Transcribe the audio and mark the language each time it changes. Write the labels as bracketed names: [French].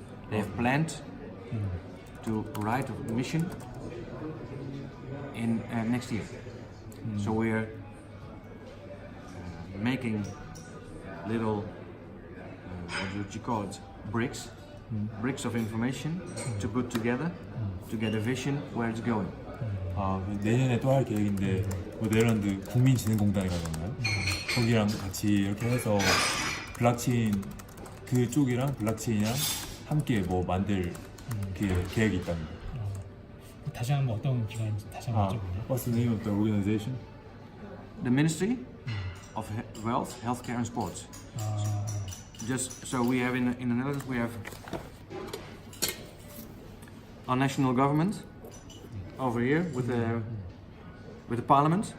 [English] They have planned to write a mission in next year. So we're making little, what do you call it, bricks of information to put together to get a vision where it's going. [Korean] 내년에 또 할 계획인데 뭐 네덜란드 국민진흥공단이라고 하나요? 거기랑 같이 이렇게 해서 블록체인 그쪽이랑 블록체인이랑 함께 뭐 만들 계획이 있답니다. 다시 한번 어떤 기관인지 다시 한번 여쭤보네요. [English] What's the name of the organization? The Ministry of Wealth, Healthcare and Sports. Just so we have in the Netherlands, we have our national government over here with the parliament,